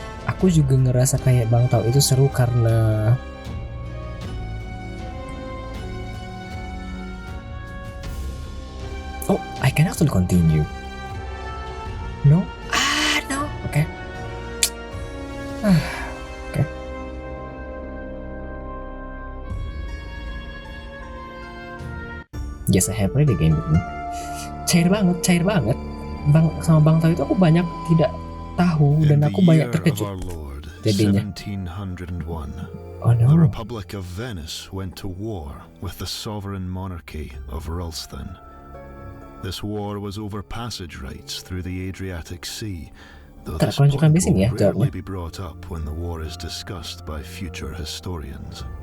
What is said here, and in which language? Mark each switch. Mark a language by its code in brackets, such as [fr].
[id] Aku juga ngerasa kayak Bang Tau itu seru karena [en] I can actually continue. No? No. Okay. Okay. Yes, I have played the game. [id] Cair banget. Sama Bang Tau itu aku banyak tidak tahu dan aku banyak terkejut. Jadinya. [en] 1701. Oh no. The Republic of Venice went to war with the sovereign monarchy of Ralston. This war was over passage rights through the Adriatic Sea, though this point will rarely be brought up when the war is discussed by future historians.